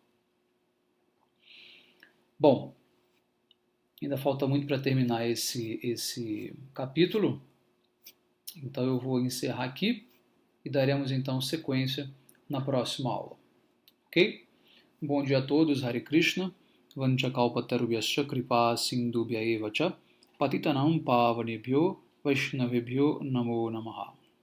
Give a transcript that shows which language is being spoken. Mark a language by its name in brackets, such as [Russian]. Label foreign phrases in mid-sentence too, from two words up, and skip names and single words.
[Portuguese] Bom, ainda falta muito para terminar esse capítulo, então eu vou encerrar aqui e daremos então sequência na próxima aula. Ok? Bom dia a todos, [Sanskrit] Hare Krishna, Vanchakalpatarubhyascha kripa sindubhya eva cha, Patitanam pavanebhyo Vaishnavebhyo namo namaha.